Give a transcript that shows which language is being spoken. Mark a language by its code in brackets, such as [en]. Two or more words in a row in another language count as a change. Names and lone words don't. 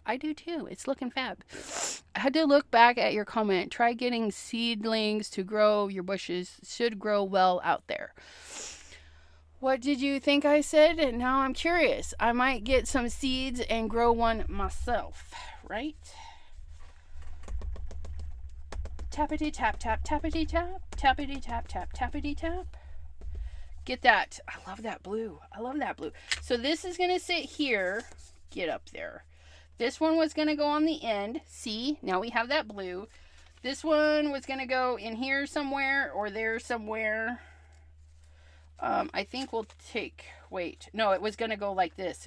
[en] I do too. It's looking fab. I had to look back at your comment. Try getting seedlings to grow. Your bushes should grow well out there. What did you think I said? And now I'm curious. I might get some seeds and grow one myself, right? Tappity tap tap, tappity tap, tappity tap tap, tappity tap. Get that. I love that blue. I love that blue. So this is going to sit here. Get up there. This one was going to go on the end. See, now we have that blue. This one was going to go in here somewhere or there somewhere. I think we'll take, wait, no, it was going to go like this.